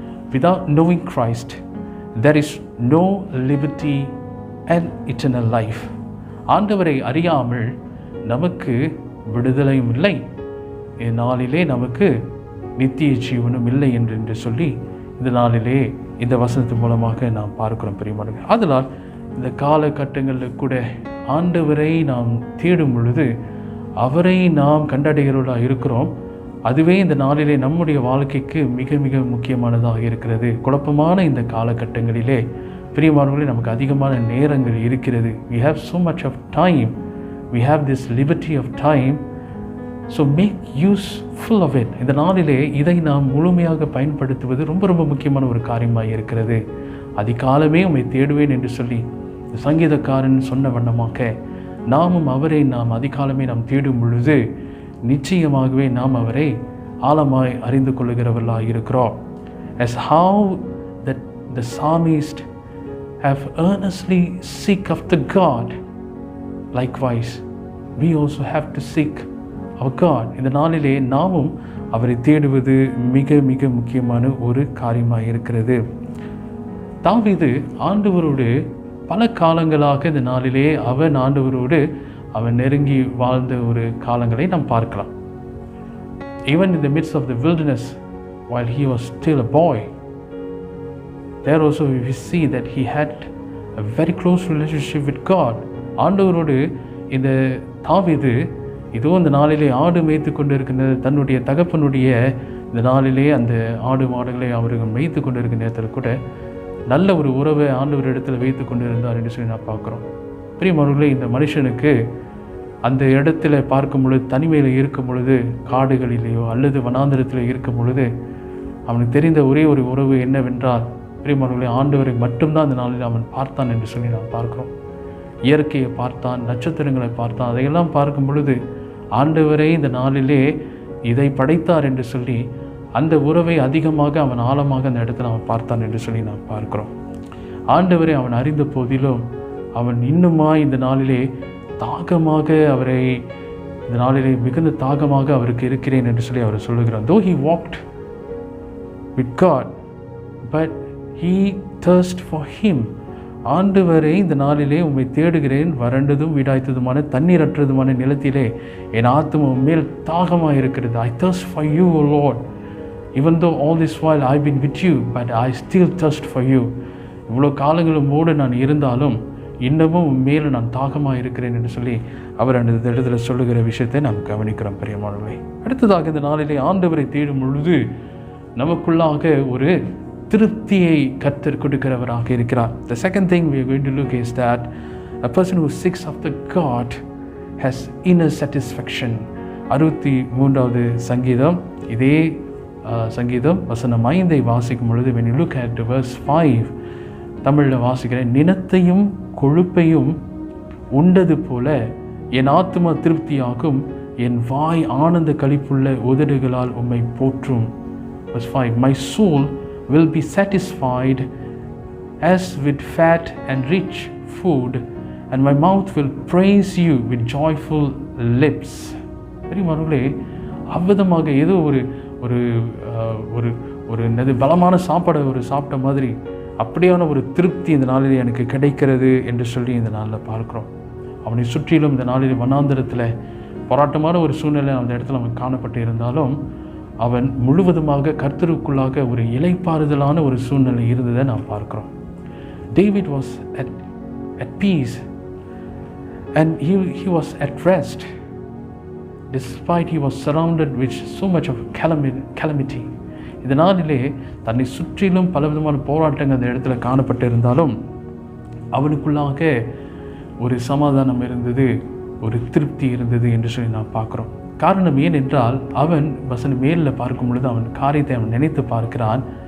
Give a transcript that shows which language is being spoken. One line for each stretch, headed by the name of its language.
English: Without knowing Christ, there is no liberty and eternal life."
Tamil: ஆண்டவரை அறியாமல் நமக்கு விடுதலையும் இல்லை, இந்நாளிலே நமக்கு நித்திய ஜீவனும் இல்லை என்று சொல்லி இந்த நாளிலே இந்த வசனத்தின் மூலமாக நாம் பார்க்கிறோம். பிரியமானவர்களே, அதனால் இந்த காலகட்டங்களில் கூட ஆண்டவரை நாம் தேடும் பொழுது அவரை நாம் கண்டடைகிறவர்களாக இருக்கிறோம். அதுவே இந்த நாளிலே நம்முடைய வாழ்க்கைக்கு மிக மிக முக்கியமானதாக இருக்கிறது. குழப்பமான இந்த காலகட்டங்களிலே பிரியமானவர்களே, நமக்கு அதிகமான நேரங்கள் இருக்கிறது.
English: We have so much of time. We have this liberty of time. So make use full of it.
Tamil: இந்த நாளிலே இதை நாம் முழுமையாக பயன்படுத்துவது ரொம்ப ரொம்ப முக்கியமான ஒரு காரியமாக இருக்கிறது. அதிகாலமே உம்மை தேடுவேன் என்று சொல்லி சங்கீதக்காரன் சொன்ன வண்ணமாக நாமும் அவரை நாம் அதிகாலமே நாம் தேடும் பொழுது நிச்சயமாகவே நாம் அவரை ஆழமாய் அறிந்து கொள்ளுகிறவர்களாக இருக்கிறோம்.
English: As how that the psalmist have earnestly seek after God, likewise we also have to seek our God.
Tamil: இந்த நாளிலே நாமும் அவரை தேடுவது மிக மிக முக்கியமான ஒரு காரியமாக இருக்கிறது. தாவீது ஆண்டவரோடு பல காலங்களாக இந்த நாளிலே அவன் ஆண்டவரோடு அவன் நெருங்கி வாழ்ந்த ஒரு காலங்களை நாம் பார்க்கலாம்.
English: Even in the midst of the wilderness, while he was still a boy, there also we see that he had a very close relationship with God.
Tamil: ஆண்டவரோடு இந்த தாவீது இதோ இந்த நாளிலே ஆடு மேய்த்து கொண்டு இருக்கின்ற தன்னுடைய தகப்பனுடைய இந்த நாளிலே அந்த ஆடு மாடுகளை அவர்கள் மேய்த்து கொண்டு இருக்கிற நேரத்தில் கூட நல்ல ஒரு உறவை ஆண்டவர் இடத்துல வைத்து கொண்டு இருந்தார் என்று சொல்லி நான் பார்க்குறோம். பிரியமானவர்களே, இந்த மனுஷனுக்கு அந்த இடத்துல பார்க்கும் பொழுது, தனிமையில் இருக்கும் பொழுது, காடுகளிலேயோ அல்லது வனாந்திரத்தில் இருக்கும் பொழுது அவனுக்கு தெரிந்த ஒரே ஒரு உறவு என்னவென்றால், பிரியமானவர்களே, ஆண்டவரை மட்டும்தான் அந்த நாளில் அவன் பார்த்தான் என்று சொல்லி நாம் பார்க்கிறோம். இயற்கையை பார்த்தான், நட்சத்திரங்களை பார்த்தான். அதையெல்லாம் பார்க்கும் பொழுது ஆண்டவரை இந்த நாளிலே இதை படைத்தார் என்று சொல்லி அந்த உறவை அதிகமாக அவன் ஆழமாக அந்த இடத்துல அவன் பார்த்தான் என்று சொல்லி நாம் பார்க்கிறோம். ஆண்டவரை அவன் அறிந்த போதிலும் அவன் இன்னுமா இந்த நாளிலே தாகமாக அவரை இந்த நாளிலே மிகுந்த தாகமாக அவருக்கு இருக்கிறேன் என்று சொல்லி அவர் சொல்லுகிறார்.
English: Though he walked with God, but he thirst for him.
Tamil: ஆண்டவரை இந்த நாளிலே உம்மை தேடுகிறேன், வறண்டதும் வீடாய்த்ததுமான தண்ணீரற்றதுமான நிலத்திலே என் ஆத்துமா மேல் தாகமாக இருக்கிறது.
English: I thirst for you, O Lord. Even though all this while I've been with you, but I still thirst for you.
Tamil: இவ்வளோ காலங்களோடு நான் இருந்தாலும் இன்னமும் மேலே நான் தாகமாக இருக்கிறேன் என்று சொல்லி அவர் அந்த இடத்துல சொல்லுகிற விஷயத்தை நாம் கவனிக்கிறோம். பிரியமானவர்களே, அடுத்ததாக இந்த நாளிலே ஆண்டவரை தேடும் பொழுது நமக்குள்ளாக ஒரு திருப்தியை கர்த்தர் கொடுக்கிறவராக இருக்கிறார்.
English: The second thing we are going to look is that a person who seeks after God has inner satisfaction.
Tamil: 63வது சங்கீதம், இதே சங்கீதம் வசனம் 5 வாசிக்கும் பொழுது,
English: when you look at verse 5,
Tamil: தமிழில் வாசிக்கிறேன். நினத்தையும் கொழுப்பையும் உண்டது போல என் ஆத்துமா திருப்தியாகும், என் வாய் ஆனந்த களிப்புள்ள உதடுகளால் உம்மை போற்றும்.
English: Verse 5, my soul will be satisfied as with fat and rich food, and my mouth will praise you with joyful lips.
Tamil: பெரியமானவர்களே, அவ்விதமாக ஏதோ ஒரு ஒரு ஒரு ஒரு என்னது பலமான சாப்பாடை சாப்பிட்ட மாதிரி அப்படியான ஒரு திருப்தி இந்த நாளில் எனக்கு கிடைக்கிறது என்று சொல்லி இந்த நாளில் பார்க்குறோம். அவனை சுற்றிலும் இந்த நாளில் வனாந்திரத்தில் போராட்டமான ஒரு சூழ்நிலை அந்த இடத்துல அவன் காணப்பட்டு இருந்தாலும் அவன் முழுவதுமாக கர்த்தருக்குள்ளாக ஒரு இளைப்பாறுதலான ஒரு சூழ்நிலை இருந்ததை நாம் பார்க்கிறோம்.
English: David was at peace and he was at rest despite he was surrounded with so much of calamity.
Tamil: இந்த நாளிலே தன்னை சுற்றிலும் பலவிதமான போராட்டங்கள் அந்த இடத்துல காணப்பட்டு இருந்தாலும் அவனுக்குள்ளாக ஒரு சமாதானம் இருந்தது, ஒரு திருப்தி இருந்தது என்று சொல்லி நாம் பார்க்குறோம். காரணம் ஏனென்றால் அவன் வசனம் மேலில் பார்க்கும் பொழுது அவன் காரியத்தை அவன் நினைத்து பார்க்கிறான்.